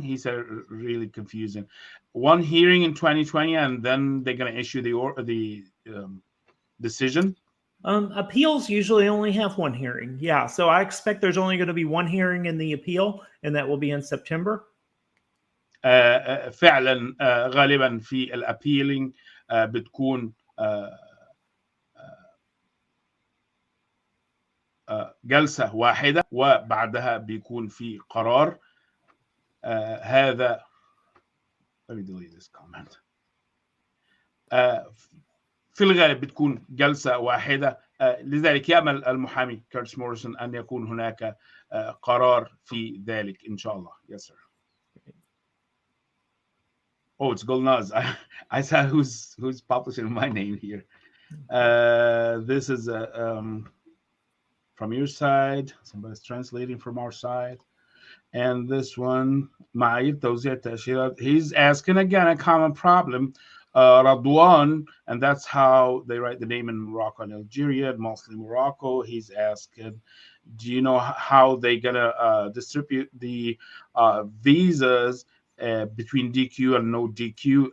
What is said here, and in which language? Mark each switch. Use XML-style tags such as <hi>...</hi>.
<en>He said really confusing. One hearing in 2020 and then they're going to issue the decision. Appeals usually only have one hearing. Yeah. So I expect there's only going to be one hearing in the appeal, and that will be in September.</en> <ar>فعلا غالبا في الابيلينج بتكون جلسة واحدة وبعدها بيكون في قرار. هذا</ar> <en>let me delete this comment.</en> <ar>في الغالب بتكون جلسة واحدة. لذلك يأمل المحامي كيرتس موريسون أن يكون هناك قرار في ذلك إن شاء الله.</ar> <en>Yes, sir. Oh, it's Golnaz. I saw who's publishing my name here. This is from your side. Somebody's translating from our side. And this one,</en> <ar>معايير توزيع التأشيرات.</ar> <en>He's asking again a common problem. Radwan, and that's how they write the name in Morocco and Algeria, mostly Morocco. He's asking, do you know how they're gonna distribute the visas between DQ and no DQ?</en>